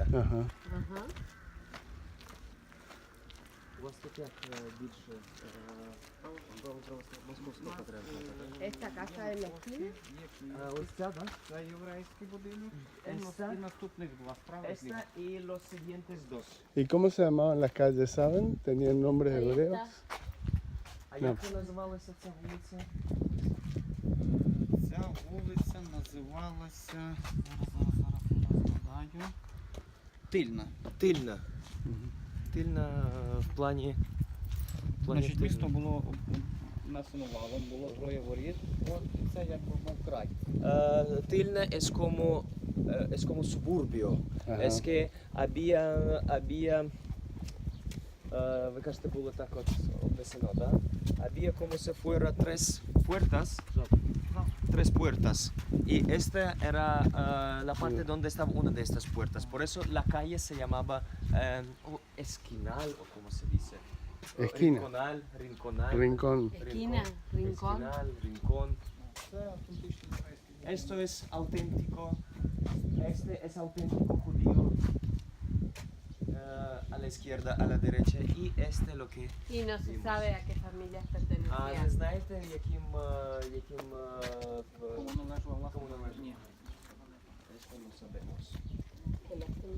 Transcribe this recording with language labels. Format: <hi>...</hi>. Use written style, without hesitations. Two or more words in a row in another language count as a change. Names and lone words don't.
<es>Ajá. Ajá. Esta casa en la esquina.</es> <uk>Це єврейський будинок.</uk> <es>Esta-</es> <uk>І наступних два справа зліва.</uk> <es>Esta y los siguientes dos. ¿Y cómo se llamaban las calles, saben? ¿Tenían nombres Ahí hebreos? está.</es> <uk>А</uk> <es>No.</es> <uk>як називалася ця вулиця? Ця вулиця називалася. Зараз згадаю. Тильна. Тильна. Тильна в плані. Значить, тильна. місто було внесено валом, було 3 воріт. От, і це як був край.</uk> <es>Tilna es como suburbio. Ajá. Es que había</es> <uk>ви кажете, було так от обнесено, да?</uk> <es>Había como si fuera tres puertas. Y esta era la parte donde estaba una de estas puertas. Por eso la calle se llamaba esquinal, o como se dice. Esquina. Rinconal. Rincón. Esquina, rincón. Esquinal, rincón.</es> <uk>Це автентичний єврейський.</uk> <es>Esto es auténtico. Este es auténtico judío. A la izquierda, a la derecha. Y este lo que. Y no se sabe a qué familias</es> <uk>Не</uk> <es>pertenecían.</es> <uk>знаєте, яким Кому належала власна Кому належала? Ні.</uk> <es>Esto no sabemos. Qué lástima.</es>